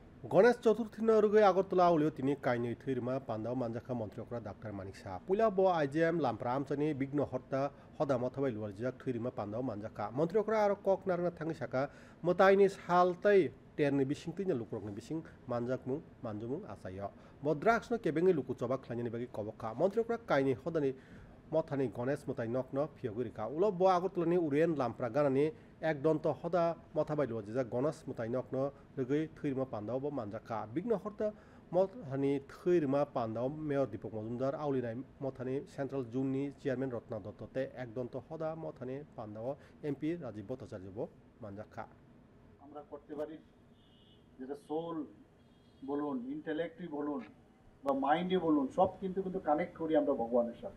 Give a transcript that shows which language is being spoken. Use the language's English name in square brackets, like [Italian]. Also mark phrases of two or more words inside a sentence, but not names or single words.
[Kok Borok] গণেশ চতুর্থী নরুগে আগরতলা আউলিও তিনি কাইनै থৈরমা পান্দাও মানজাখা মন্ত্রকরা ডাক্তার মানিক সাহা পুলা ব আইজিএম লামপ্রা আমচানি বিঘ্ন হর্তা হদামা থাবাই লুয়ার জিয়াক থৈরমা পান্দাও মানজাখা মন্ত্রকরা আর কক নারনা থাঙ্গি সাকা মতাইনি সালতাই টেরনি বিসিং তিন লুকুরকনি বিসিং মানজাকমু মানজুমু আসাইয় বদ্রাক্সনো কেবেঙ্গি লুকু চবা খ্লাইনি বাগি কবকা মন্ত্রকরা কাইনি হদানি মথানি গণেশ মতাই নকন ফিয়গরিকা উল ব আগরতলানি উরিয়েন লামপ্রা গানানি এক দন্ত হদা মথাবাই লুয়া জিজা গণেশ মতাই নকন লগৈ থৈরমা পান্দাও ব মানজাখা বিঘ্ন হর্তা মথানি থৈরমা পান্দাও মেয়র দীপক মজুমদার আউলিনাই মথানি সেন্ট্রাল জোননি চেয়ারম্যান রত্না দত্ততে এক দন্ত হদা মথানি পান্দাও এমপি রাজীব ভট্টাচার্য ব মানজাখা [Bangla] আমরা করতে পারি যেটা সোল বলুন ইন্টেলেক্টই বলুন বা মাইন্ডে বলুন সব কিন্তু কানেক্ট করি আমরা ভগবানের সাথে।